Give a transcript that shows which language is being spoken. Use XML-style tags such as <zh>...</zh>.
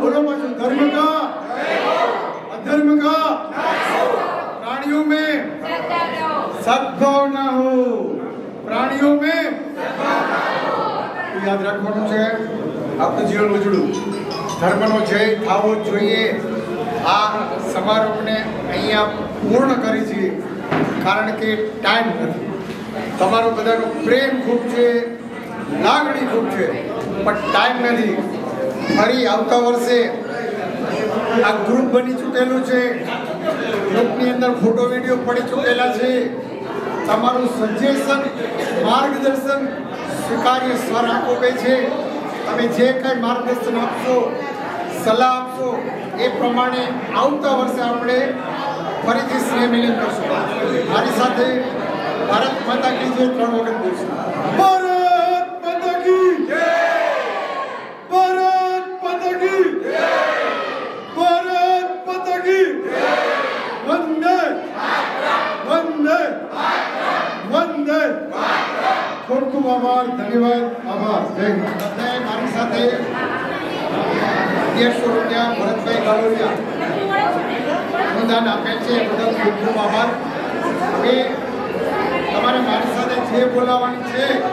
<hi>बोलो बच्चों, धर्म का, अधर्म का, प्राणियों में सद्भावना हो, प्राणियों में याद रखવાનું છે</hi> <gu>આપણું જીવન ઉજળું ધર્મનો જય થવો જોઈએ। આ સમારોહને અહીંયા પૂર્ણ કરી છે કારણ કે ટાઈમ નથી, તમારો બધાનો પ્રેમ ખૂબ છે, લાગણી ખૂબ છે, પણ ટાઈમ નથી। ફરી આવતા વર્ષે આ ગ્રુપ બની ચૂકેલું છે, ગ્રુપની અંદર ફોટો વિડીયો પડી ચૂકેલા છે। તમારું સજેશન, માર્ગદર્શન સ્વીકાર્ય સ્વર આપે છે। તમે જે કંઈ માર્ગદર્શન આપશો, સલાહ આપશો એ પ્રમાણે આવતા વર્ષે આપણે ફરીથી સ્નેહ મિલન કરશું। મારી સાથે ભારત માતા કી જય 3 વખત બોલશું।</gu> <hi>ભારત માતા की जय, भारत माता की जय, भारत माता की जय, वंदे वंदे वंदे। खूब खूब आभार, धन्यवाद, आभार, जय हिंद।</hi> <gu>મારી સાથે 150 રૂપિયા ભરતભાઈ ગાલોડિયા અનુદાન આપે છે, બદલ ખૂબ ખૂબ આભાર। હવે તમારે મારી સાથે જે બોલાવવાની છે</gu>